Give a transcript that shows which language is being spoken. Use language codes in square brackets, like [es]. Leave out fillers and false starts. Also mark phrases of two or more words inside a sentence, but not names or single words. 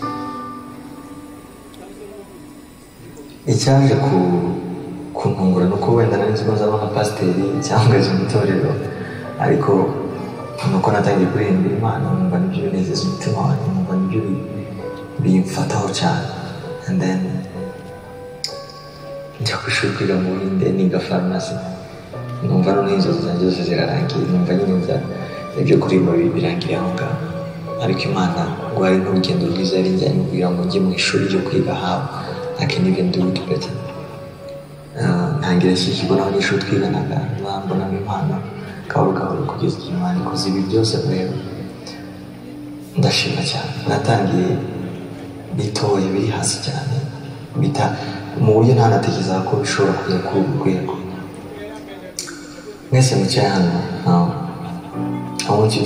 [rw] icyaje kuntungura nuko wenda nari nzi ko nzaba nka pasiteri cyangwa ejo mu itorero ariko nuko natangiye kuririmbira Imana numva nibyo binezeza umutima wanjye numva nibyo bimfataho cyane [en] and then [rw] njya ku ishuri kwiga mu Buhinde niga farumasi numva noneho inzozi zanjye zose zirarangiye numva nyine ibyo kuririmba birangiye aho ngaho ariko Imana ngo hari n'urugendo rwiza yari njyanye kugira ngo njye mu ishuri ryo kwiga hawe I [en] can even do it better [rw] ntangira ikigo n'abanyeshuri twiganaga bambonamo impano gahoro gahoro kugeza igihe Imana ikoze ibi byose rero ndashima cyane natangiye bitoye biri hasi cyane mu buryo ntanatekereza ko bishobora kujya kuri ubu rwego mwese mucyaye hano [en] I want you